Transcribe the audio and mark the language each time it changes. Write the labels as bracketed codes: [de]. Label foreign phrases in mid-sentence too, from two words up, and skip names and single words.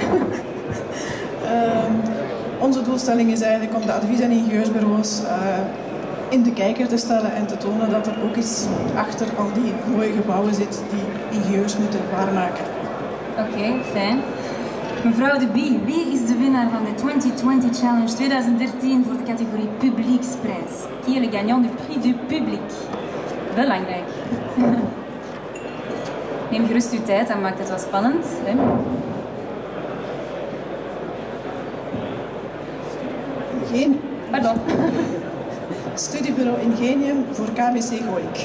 [nl] Onze doelstelling is eigenlijk om de advies- en ingenieursbureaus in de kijker te stellen en te tonen dat er ook iets achter al die mooie gebouwen zit die ingenieurs moeten waarmaken. Oké, fijn. Mevrouw de Bie, wie is de winnaar van de 2020 Challenge 2013 voor de categorie Publieksprijs? [fr] Qui est le gagnant du prix du public? [nl] Belangrijk. Neem gerust uw tijd, dat maakt het wel spannend. Hè? Geen. Pardon. Studiebureau Ingenium voor KBC Gooik.